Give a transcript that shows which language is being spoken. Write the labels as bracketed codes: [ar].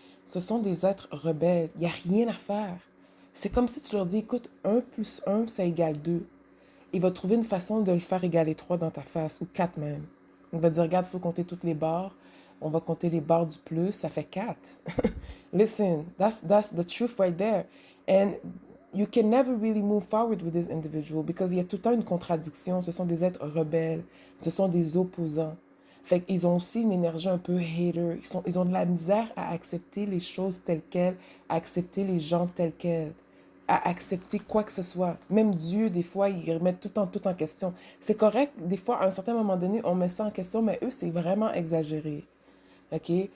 [fr] Ce sont des êtres rebelles. Il n'y a rien à faire. C'est comme si tu leur dis, écoute, un plus un ça égale 2. Il va trouver une façon de le faire égaler 3 dans ta face, ou 4 même. Il va dire, regarde, il faut compter toutes les barres. On va compter les barres du plus, ça fait 4. [en] Listen, that's the truth right there. And you can never really move forward with this individual because il y a tout le temps une contradiction. [fr] Ce sont des êtres rebelles. Ce sont des opposants. Fait qu'ils ont aussi une énergie un peu hater. Ils ont de la misère à accepter les choses telles quelles, à accepter les gens tels quels, à accepter quoi que ce soit. Même Dieu, des fois, ils remettent tout en question. C'est correct, des fois, à un certain moment donné, on met ça en question, mais eux, c'est vraiment exagéré. OK?